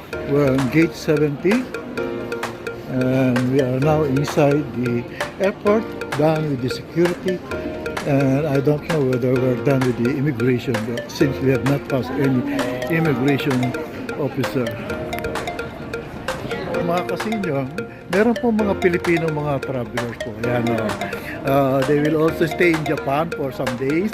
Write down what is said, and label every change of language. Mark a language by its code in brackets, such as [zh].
[en] We're on gate 70, and we are now inside the airport, done with the security. And I don't know whether we're done with the immigration, but since we have not passed any immigration officer. [tl] Mga kasinyo, meron po mga Pilipino mga travelers po. [en] Yan, they will also stay in Japan for some days.